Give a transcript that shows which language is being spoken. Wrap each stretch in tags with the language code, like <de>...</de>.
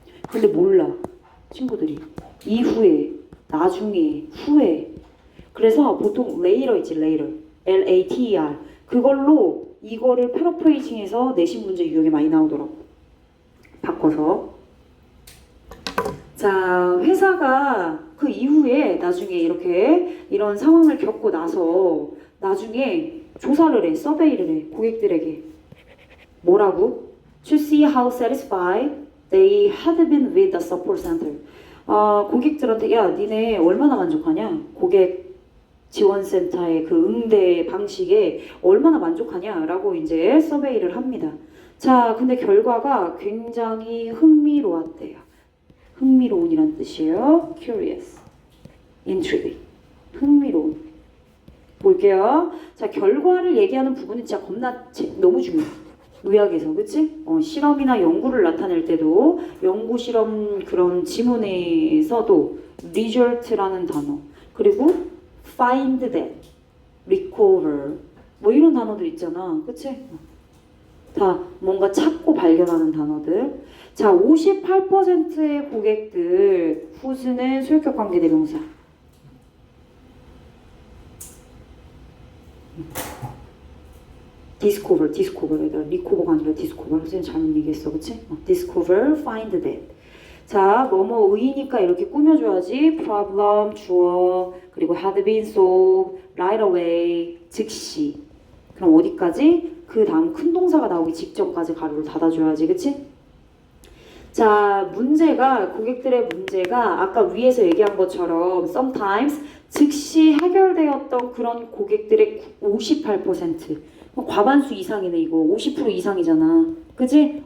<ko>근데 몰라 친구들이 이후에 나중에 후에 그래서 보통 later 있지 later L-A-T-E-R 그걸로 이거를 패러프레이징해서 내신 문제 유형에 많이 나오더라고. 바꿔서 자 회사가 그 이후에 나중에 이렇게 이런 상황을 겪고 나서 나중에 조사를 해 서베이를 해 고객들에게 뭐라고?</ko> <en>To see how satisfied they had been with the support center.</en> <ko>고객들한테 야 니네 얼마나 만족하냐? 고객 지원센터의 그 응대 방식에 얼마나 만족하냐라고 이제 서베이를 합니다. 자, 근데 결과가 굉장히 흥미로웠대요. 흥미로운이란 뜻이에요.</ko> <en>Curious, intrigue,</en> <ko>흥미로운. 볼게요. 자, 결과를 얘기하는 부분은 진짜 너무 중요해. 의학에서, 그치? 실험이나 연구를 나타낼 때도 연구 실험 그런 지문에서도 result라는 단어 그리고</ko> <en>find that,</en> <ko>recover 뭐 이런 단어들 있잖아. 그치? 다 뭔가 찾고 발견하는 단어들. 자, 58%의 고객들 whose는 소유격 관계 대명사. discover 얘들아 recover가 아니라 discover. 선생님 잘못 얘기했어, 그치?</ko> <en>discover, find that.</en> <ko>자, 뭐뭐의니까 이렇게 꾸며줘야지.</ko> <en>problem, 주어, 그리고 had been solved, right away, 즉시.</en> <ko>그럼 어디까지? 그 다음 큰 동사가 나오기 직전까지 가로를 닫아줘야지, 그치? 자, 문제가, 고객들의 문제가 아까 위에서 얘기한 것처럼 sometimes 즉시 해결되었던 그런 고객들의 58%. 과반수 이상이네, 이거. 50% 이상이잖아. 그치?</ko>